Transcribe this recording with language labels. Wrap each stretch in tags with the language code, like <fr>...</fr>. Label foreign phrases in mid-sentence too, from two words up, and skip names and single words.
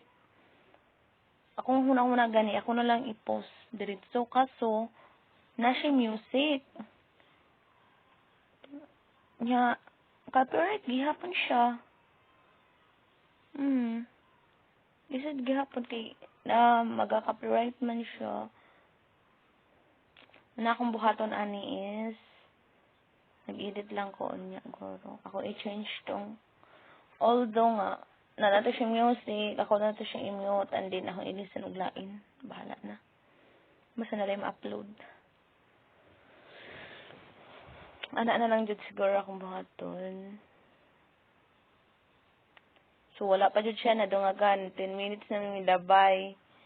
<ceb>Ako hunang-una gani, ako na lang i-post diretso kaso na siya music. Nya copyright gihapon siya. Isad gihapon kay na maga-copyright man siya. Na akong buhaton ani is nag-edit lang ko niya guro. Ako i-change tong although nga na nato siya music, ako na nato siya i-mute</ceb> <en>and then</en> <ceb>ako ilisan og lain. Bahala na. Basta na lang ma-upload. Ana na lang jud siguro akong buhaton. So wala pa jud siya nadungagan 10 minutes na mi labay.</ceb>